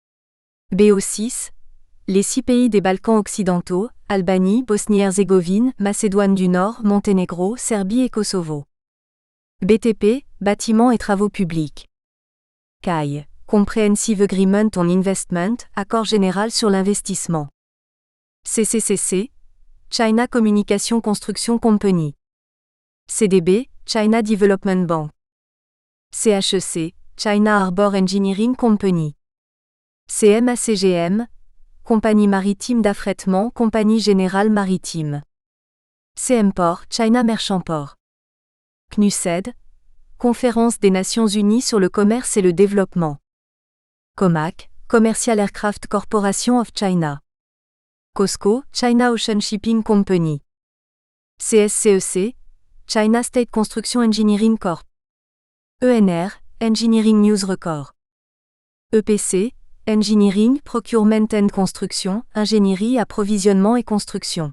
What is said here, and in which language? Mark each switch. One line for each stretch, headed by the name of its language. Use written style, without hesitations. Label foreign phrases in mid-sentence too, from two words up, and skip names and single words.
French: BO6, les 6 pays des Balkans occidentaux, Albanie, Bosnie-Herzégovine, Macédoine du Nord, Monténégro, Serbie et Kosovo. BTP, Bâtiments et travaux publics.
English: CAI, Comprehensive Agreement on Investment,
French: Accord général sur l'investissement.
English: CCCC, China Communication Construction Company. CDB, China Development Bank. CHEC, China Harbour Engineering Company.
French: CMACGM, Compagnie maritime d'affrètement, Compagnie générale maritime.
English: CMPort, China Merchant Port.
French: CNUSED, Conférence des Nations Unies sur le commerce et le développement.
English: COMAC, Commercial Aircraft Corporation of China. COSCO, China Ocean Shipping Company. CSCEC, China State Construction Engineering Corp. ENR, Engineering News Record. EPC, Engineering, Procurement and Construction,
French: Ingénierie, Approvisionnement et Construction.